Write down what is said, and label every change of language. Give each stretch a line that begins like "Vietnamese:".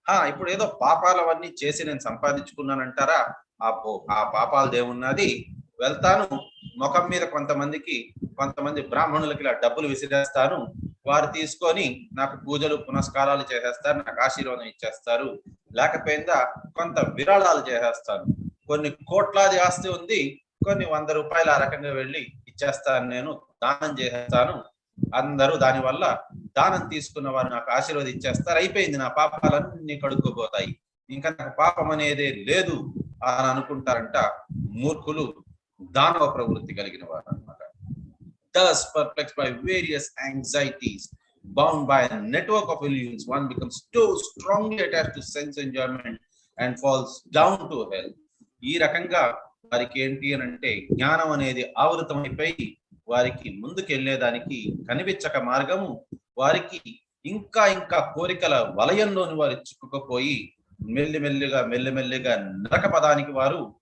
Telugu: ఇప్పుడు ఏదో పాపాలవన్నీ చేసి నేను సంపాదించుకున్నానంటారా? ఆ పాపాలదేమున్నది, వెళ్తాను ముఖం మీద కొంతమంది బ్రాహ్మణులకి ఇలా డబ్బులు విసిరేస్తాను, వారు తీసుకొని నాకు పూజలు పునస్కారాలు చేసేస్తారు, నాకు ఆశీర్వాదం ఇచ్చేస్తారు, లేకపోయిందా కొంత విరాళాలు చేసేస్తాను, కొన్ని కోట్లాది ఆస్తి ఉంది, కొన్ని 100 రూపాయలు ఆ రకంగా వెళ్ళి ఇచ్చేస్తాను, నేను దానం చేసేస్తాను, అందరూ దానివల్ల దానం తీసుకున్న వారు నాకు ఆశీర్వదించేస్తారు, అయిపోయింది, నా పాపాలన్నీ కడుక్కోపోతాయి, ఇంకా నాకు పాపం అనేదే లేదు అని అనుకుంటారంట మూర్ఖులు, దానవ ప్రవృత్తి కలిగిన వారు అన్నమాట.
English: Thus perplexed by various anxieties, bound by a network of illusions, one becomes too strongly attached to sense enjoyment and falls down to hell.
Telugu: ఈ రకంగా వారికి ఏంటి అని అంటే జ్ఞానం అనేది ఆవృతమైపోయి వారికి ముందుకెళ్లేదానికి కనిపించక మార్గము, వారికి ఇంకా ఇంకా కోరికల వలయంలోని వారు చిక్కుకుపోయి మెల్లిమెల్లిగా నరక పదానికి వారు